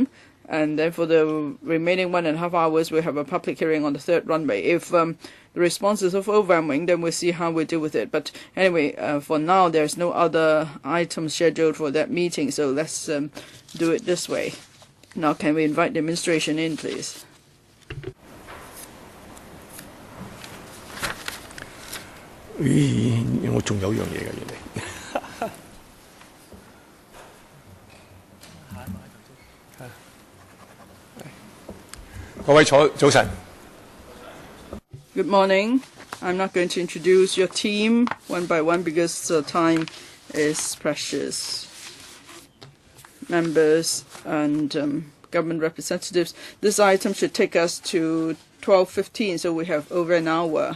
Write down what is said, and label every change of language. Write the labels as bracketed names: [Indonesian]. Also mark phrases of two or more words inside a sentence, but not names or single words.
[English] And then for the remaining 1.5 hours, we'll have a public hearing on the third runway. If the response is overwhelming, then we'll see how we deal with it. But anyway, for now, there's no other items scheduled for that meeting, so let's do it this way. Now, can we invite the administration in, please? [Cantonese] 我仲有樣嘢嘅，原來。各位早晨。 [English] Good morning. I'm not going to introduce your team one by one because time is precious. Members and government representatives, this item should take us to 12:15, so we have over an hour.